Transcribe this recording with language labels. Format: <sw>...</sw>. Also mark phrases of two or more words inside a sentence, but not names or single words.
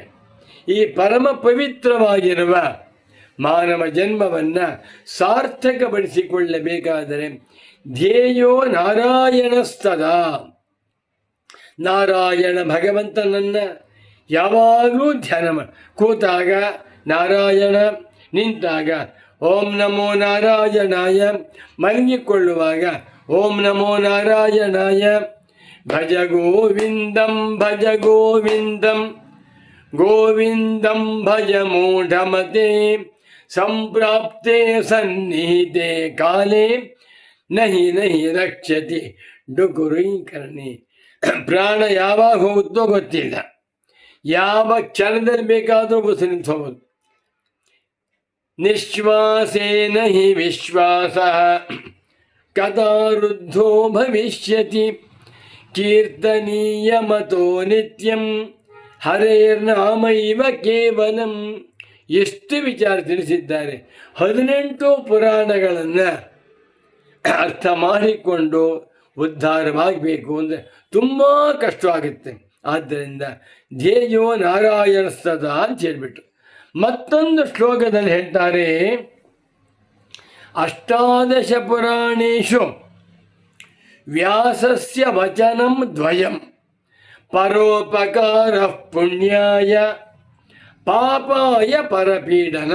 <kn>ಈ ಪರಮ ಪವಿತ್ರವಾಗಿರುವ ಮಾನವ ಜನ್ಮವನ್ನು ಸಾರ್ಥಕಪಡಿಸಿಕೊಳ್ಳಬೇಕಾದರೆ</kn> <sa>ಧ್ಯೇಯೋ ನಾರಾಯಣಸ್ತದ.</sa> <kn>ನಾರಾಯಣ ಭಗವಂತನನ್ನು ಯಾವಾಗಲೂ ಧ್ಯಾನ ಮಾಡಿ, ಕೂತಾಗ ನಾರಾಯಣ, ನಿಂತಾಗ</kn> <sa>ಓಂ ನಮೋ ನಾರಾಯಣಾಯ,</sa> <kn>ಮಲಗಿಕೊಳ್ಳುವಾಗ</kn> <sa>ಓಂ ನಮೋ ನಾರಾಯಣಾಯ. ಭಜ ಗೋವಿಂದಂ ಭಜ ಗೋವಿಂದಂ ಗೋವಿಂದಂ ಭಜ ಮೂಢಮತೆ ಸಂಪ್ರಾಪ್ತೆ ಸನ್ನಿಹಿತೆ ಕಾಲೇ ನಹಿ ನಹಿ ರಕ್ಷತಿ ಡುಕುರೀಕರಣಿ.</sa> <kn>ಪ್ರಾಣ ಯಾವಾಗ ಹೋಗುತ್ತೋ ಗೊತ್ತಿಲ್ಲ, ಯಾವ ಕ್ಷಣದಲ್ಲಿ ಬೇಕಾದರೂ ಬಸ್ ನಿಂತ್ಕೋಬೋದು.</kn> <sa>ನಿಶ್ವಾಸೇನ ಹಿ ವಿಶ್ವಾಸ ಕದಾ ವೃದ್ಧೋ ಭವಿಷ್ಯತಿ ಕೀರ್ತನೀಯ ಮತೋ ನಿತ್ಯಂ ಹರೇರ್ನಾಮೈವ ಕೇವಲಂ.</sa> <kn>ಎಷ್ಟು ವಿಚಾರ ತಿಳಿಸಿದ್ದಾರೆ. 18 ಪುರಾಣಗಳನ್ನು ಅರ್ಥ ಮಾಡಿಕೊಂಡು ಉದ್ಧಾರವಾಗಬೇಕು ಅಂದರೆ ತುಂಬ ಕಷ್ಟವಾಗುತ್ತೆ.</kn> <sa>ಆದ್ದರಿಂದ ಧ್ಯೇಯೋ ನಾರಾಯಣಸ್ತದ</sa> <kn>ಅಂತ ಹೇಳಿಬಿಟ್ಟು ಮತ್ತೊಂದು ಶ್ಲೋಕದಲ್ಲಿ ಹೇಳ್ತಾರೆ,</kn> <sa>ಅಷ್ಟಾದಶ ಪುರಾಣೇಶು ವ್ಯಾಸಸ್ಯ ವಚನಂ ದ್ವಯಂ ಪರೋಪಕಾರ ಪುಣ್ಯಾಯ ಪಾಪಾಯ ಪರಪೀಡನಂ.</sa>